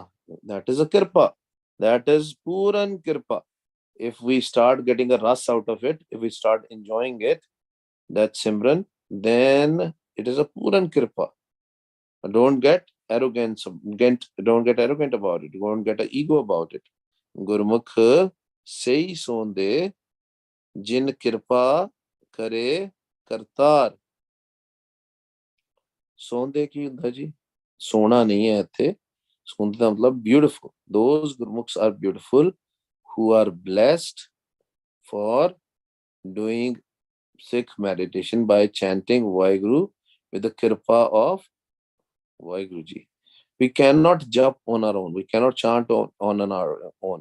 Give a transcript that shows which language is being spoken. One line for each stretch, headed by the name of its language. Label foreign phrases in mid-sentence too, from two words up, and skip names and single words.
English: That is a kirpa. That is
Punjabi: ਪੂਰਨ ਕਿਰਪਾ.
English: If we start getting a ras out of it, if we start enjoying it, that Simran, then it is a
Punjabi: ਪੂਰਨ ਕਿਰਪਾ.
English: Don't get arrogant, don't get arrogant about it. Don't get an ego about it.
Punjabi: ਗੁਰਮੁਖਿ ਸੇਈ ਸੋਹੰਦੇ ਜਿਨ ਕਿਰਪਾ ਕਰੇ ਕਰਤਾਰ. ਸੋਹੰਦੇ ਕੀ ਹੁੰਦਾ ji? ਸੋਨਾ ਨਹੀਂ ਹੈ ਇੱਥੇ. Sonde ਦਾ ਮਤਲਬ beautiful.
English: Those Gurmukhs are beautiful who are blessed for doing Sikh meditation by chanting Vaiguru with the kirpa of Vaiguruji. We cannot jump on our own. We cannot chant on our own.